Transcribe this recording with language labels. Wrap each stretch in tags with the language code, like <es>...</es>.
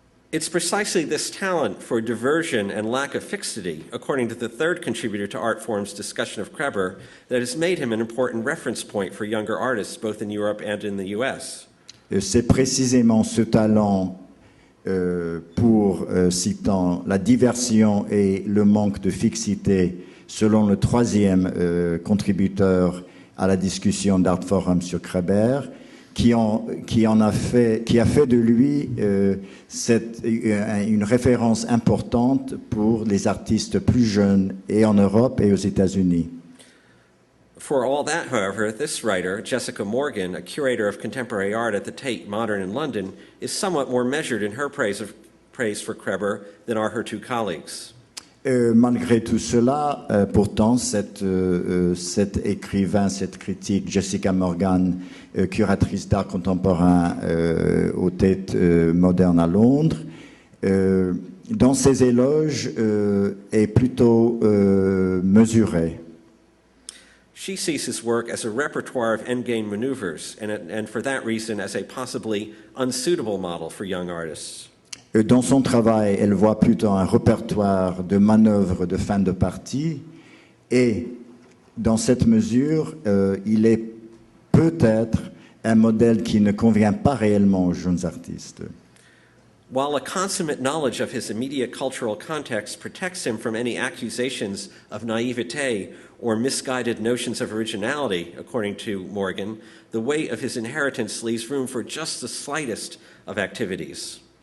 <en>It's precisely this talent for diversion and lack of fixity, according to the third contributor to Artforum's discussion of Kreber, that has made him an important reference point for younger artists, both in Europe and in the US.</en> <fr>C'est précisément ce talent pour, citant, la diversion et le manque de fixité, selon le troisième contributeur à la discussion d'Artforum sur Kreber, qui a fait de lui une référence importante pour les artistes plus jeunes et en Europe et aux États-Unis.</fr> <en>For all that, however, this writer, Jessica Morgan, a curator of contemporary art at the Tate Modern in London, is somewhat more measured in her praise for Kreber than are her two colleagues.</en> <fr>Malgré tout cela, pourtant, cet écrivain, cette critique, Jessica Morgan, curatrice d'art contemporain au Tate Modern à Londres, dans ses éloges, est plutôt mesurée.</fr> <en>She sees his work as a repertoire of endgame maneuvers, and for that reason as a possibly unsuitable model for young artists.</en> <fr>Dans son travail, elle voit plutôt un répertoire de manœuvres de fin de partie, et dans cette mesure, il est peut-être un modèle qui ne convient pas réellement aux jeunes artistes.</fr> <en>While a consummate knowledge of his immediate cultural context protects him from any accusations of naivete or misguided notions of originality, according to Morgan, the weight of his inheritance leaves room for just the slightest of activities.</en>